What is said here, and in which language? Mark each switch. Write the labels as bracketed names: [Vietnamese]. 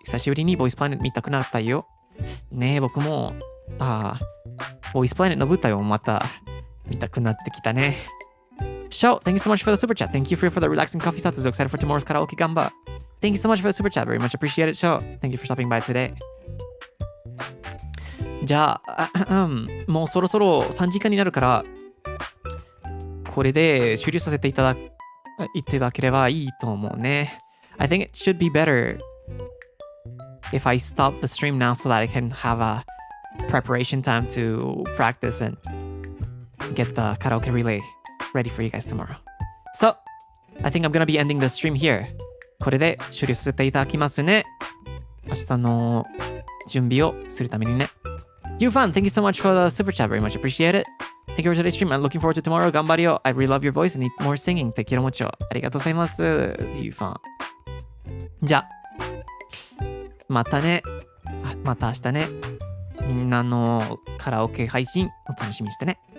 [Japanese] 久しぶりにボイスプラネット見たくなったよ。ねえ、僕も、ボイスプラネットの舞台をまた見たくなってきたね。 [English] Show, thank you so much for the super chat. Thank you for the relaxing coffee Satsu. So excited for tomorrow's karaoke gamba. Thank you so much for the super chat. Very much appreciated. Show, thank you for stopping by today. [Japanese] じゃあ、もうそろそろ3時間になるから、これで終了させていただければいいと思うね。 [English] I think it should be better if I stop the stream now so that I can have a preparation time to practice and get the karaoke relay ready for you guys tomorrow. So, I think I'm gonna be ending the stream here. [Japanese] これで終了させていただきますね。明日の準備をするためにね。 [English] Yufan, thank you so much for the super chat. Very much appreciate it. Thank you for today's stream. I'm looking forward to tomorrow. Gambario. I really love your voice and need more singing. [Spanish] Te quiero mucho. [Japanese] ありがとうございます。 Yufan. じゃあ、またね。また明日ね。みんなのカラオケ配信を楽しみにしてね。